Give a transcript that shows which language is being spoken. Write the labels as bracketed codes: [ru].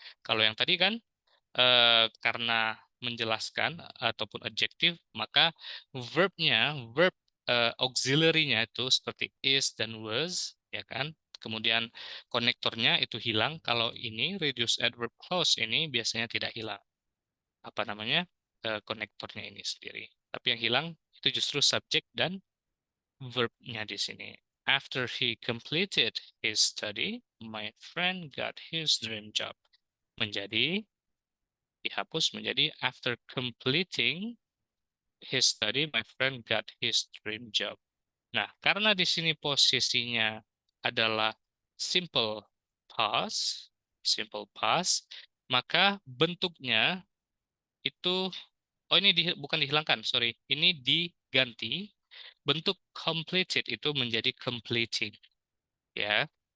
[id] Kalau yang tadi kan karena menjelaskan ataupun adjektif, maka verb auxiliary-nya itu seperti is dan was, ya kan? Kemudian konektornya itu hilang. Kalau ini reduced adverb clause ini biasanya tidak hilang. Apa namanya? Konektornya ini sendiri. Tapi yang hilang itu justru subjek dan verb-nya di sini. [en] After he completed his study, my friend got his dream job. [id] Menjadi dihapus menjadi [en] after completing his study, my friend got his dream job. [id] Nah, karena di sini posisinya adalah simple simple past, maka bentuknya itu, oh ini bukan dihilangkan, sorry, ini diganti. Bentuk completed itu menjadi completing, ya.